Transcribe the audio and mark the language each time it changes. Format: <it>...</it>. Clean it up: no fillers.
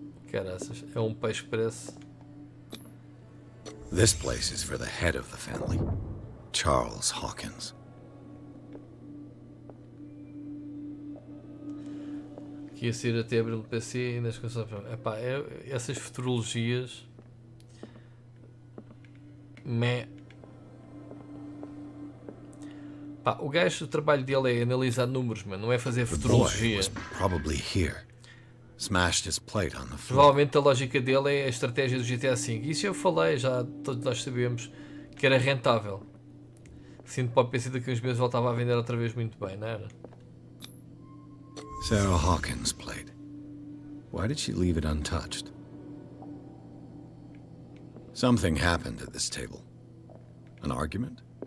<pt>Caraças, é um peixe que parece.</pt> <en>This place is for the head of the family, Charles Hawkins.</en> <pt>Que ia ser até abrir no PC e nas coisas. Epá, essas futurologias. Pá, o gajo, o trabalho dele é analisar números, mano, não é fazer</pt> <en>The boy</en> <pt>futurologia.</pt> <en>was probably here. Smashed his plate on the floor.</en> <pt>Provavelmente a lógica dele é a estratégia do GTA V. Isso eu falei, já todos nós sabemos que era rentável. Sinto para o PC daqui a uns meses voltava a vender outra vez muito bem, não era?</pt> <en>Sarah Hawkins' plate. Why did she leave it untouched? Something happened at this table. An argument?</en>